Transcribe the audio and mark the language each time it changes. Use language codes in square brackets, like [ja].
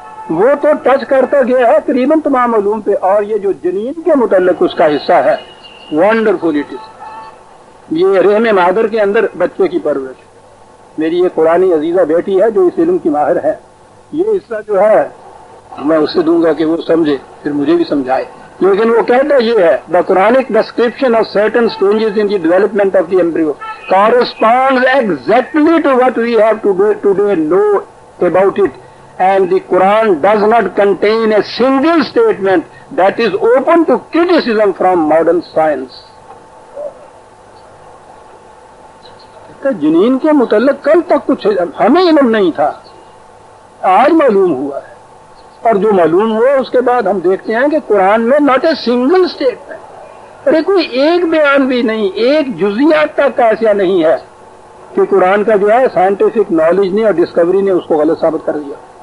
[ur] وہ تو ٹچ کرتا گیا ہے تقریباً تمام علوم پہ. اور یہ جو جنین کے متعلق اس کا حصہ ہے، [en] Wonderful it is. [ur] یہ رحم مادر کے اندر بچے کی پرورش. میری یہ قرآنی عزیزہ بیٹی ہے جو اس علم کی ماہر ہے. یہ حصہ جو ہے میں اسے دوں گا کہ وہ سمجھے، پھر مجھے بھی سمجھائے. لیکن وہ کہتا یہ ہے [en] The Quranic description of certain stages in the development of the embryo corresponds exactly to what we have today know about it, and the Quran does not contain a single statement that is open to criticism from modern science. [ur] جنین کے متعلق کل تک کچھ ہمیں علم نہیں تھا، آج معلوم ہوا ہے. اور جو معلوم ہوا اس کے بعد ہم دیکھتے ہیں کہ قرآن میں [en] not a single statement, [ur] ارے کوئی ایک بیان بھی نہیں، ایک جزیات تک ایسا نہیں ہے کہ قرآن کا جو ہے سائنٹیفک نالج نے اور ڈسکوری نے اس کو غلط ثابت کر دیا.